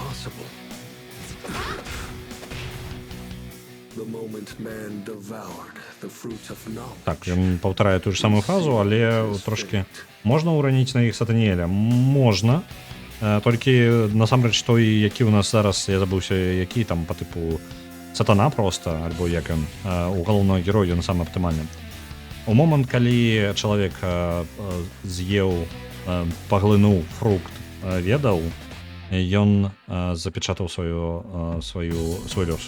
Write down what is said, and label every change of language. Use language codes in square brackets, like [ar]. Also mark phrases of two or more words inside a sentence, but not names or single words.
[en] The moment man devoured the fruit of knowledge. [be] Так, ён паўтарае ту ж самую фразу, але трошки можна ўраніць на іх Сатаніэля? Можна. Толькі насамрэч той, які ў нас зараз, я забыўся, які там по тыпу Сатана просто, альбо як ён, у галоўнага героя ён самы аптымальны. У момант, калі чалавек з'еў, паглынуў фрукт, ведаў, ён запечатаў свой лёс.